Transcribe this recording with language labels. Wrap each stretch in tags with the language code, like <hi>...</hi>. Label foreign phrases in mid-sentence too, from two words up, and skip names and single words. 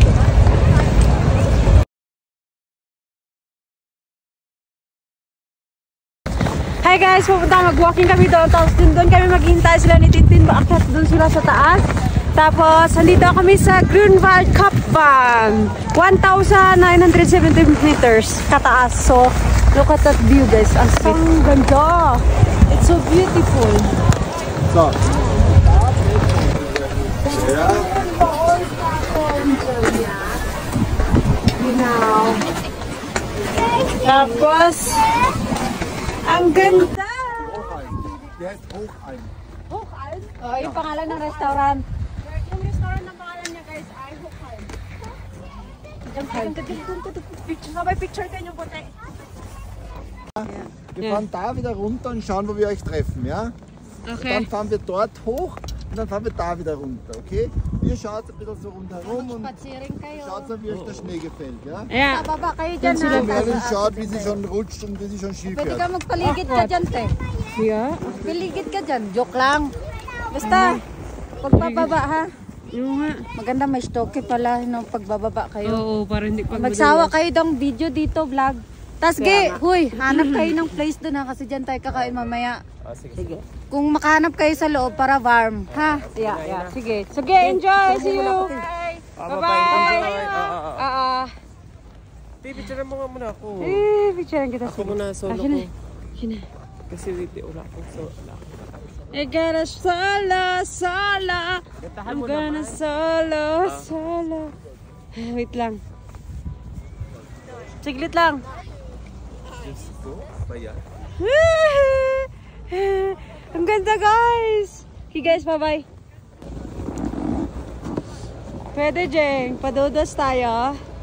<tl>Hi guys, pupunta mag-walking kami doon. Tapos doon kami maghihintay sila ni Tintin. Maakyat doon sila sa taas. Tapos andito kami sa Grunwaldkopfbahn. 1,970 meters kataas.</tl> <en>So, look at that view guys.</en> <tl>Ang ganda.</tl> <en>It's so beautiful. So. Now.</en> <tl>Tapos, ang ganda.</tl> <de>Der ist Hochalm. Hochalm?</de> <tl>Oh, yung pangalan ng restaurant. Yung restaurant ng pangalan niya guys ay Hochalm. Picture, sabay picture kayo yung puti.</tl> <de>Wir fahren da wieder runter und schauen, wo wir euch treffen, ja? Okay. Dann fahren wir dort hoch Und dann fahren wir da wieder runter, okay? Ihr schaut ein bisschen so rundherum und</de> <tl>Spazieren kayo.</tl> <de>schaut dann, wie euch der Schnee gefällt, ja?</de> <tl>Ayan. Bababa kayo dyan ha.</tl> <de>Und Merlin schaut, wie sie schon rutscht und wie sie schon Ski</de> <tl>Pwede</tl> <de>fährt.</de> <tl>ka magpaligid ka dyan, te. Yeah. Paligid ka dyan. Joke lang. Basta, pagbababa ha. Yung nga. Maganda may stoke pala no, pagbababa kayo. Oo, para hindi pag Magsawa kayo dong video dito, vlog. Tas ge, huy, hanap kayo ng place doon ha, kasi dyan tayo kakain mamaya. Sige. Kung makahanap kayo sa loob para warm, ha? Yeah. Sige. Sige,</tl> <en>enjoy. See you. Bye-bye.</en> <tl>Picture mo nga muna ako. Picture kita. Ako muna, solo ko. Sino? Kasi wala akong solo.</tl> <en>I gotta solo. I'm gonna solo.</en> <tl>Wait lang. Siglit lang. Diyos ko, ba yan? Ang ganda, guys.</tl> <en>Okay, guys, bye-bye. Pwede, Jeng.</en> <tl>Padudos tayo.</tl>